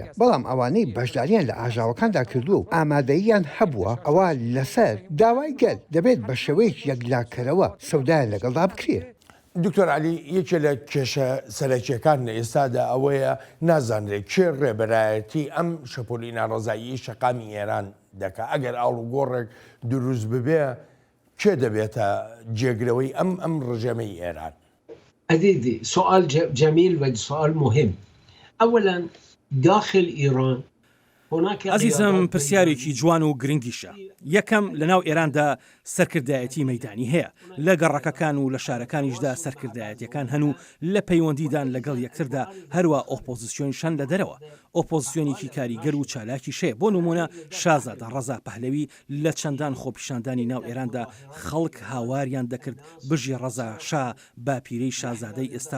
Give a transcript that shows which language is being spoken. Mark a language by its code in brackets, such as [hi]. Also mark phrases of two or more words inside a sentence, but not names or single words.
[ckb] بەڵام ئەوانەی بەشداریان لە ئاژاوەکاندا کردووە و ئامادەییان هەبووە ئەوە لەسەر داوای گەل دەبێت بە شێوەیەک یەکلاکەرەوە سەودایان لەگەڵدا بکرێت. دکتۆر علی یەکێ لە کێشە سەرەکیەکان لە ئێستادا ئەوەیە نازانرێت کێ ڕێبەرایەتی ئەم شەپۆلی ناڕزایی شەقامی ئێران دەکات ئەگەر ئاڵوگۆڕێک دروست ببێ کێ دەبێتە جێگرەوەی ئەم ڕژێمەی ئێران [ar] عزيزي سؤال جميل وسؤال مهم اولا داخل ايران [ckb] ئازیزم پرسیارێکی جوان و گرنگیشە یەکەم لەناو ئێراندا سەرکردایەتی مەیدانی هەیە لە گەڕەکەکان و لە شارەکانیشدا سەرکردایەتیەکان هەن و لە پەیوەندیدان لەگەڵ یەکتردا هەروە ئۆپۆزیسیۆنیشان لە دەرەوە ئۆپۆزیسیۆنێکی کاریگەر و چالاکی شەیە بۆ نمونە شازادە ڕەزا پەهلەوی لە چەندان خۆپیشاندانی ناو ئێراندا خەڵک هاواریان دەکرد بژی ڕەزا شا باپیرەی شازادەی ئێستا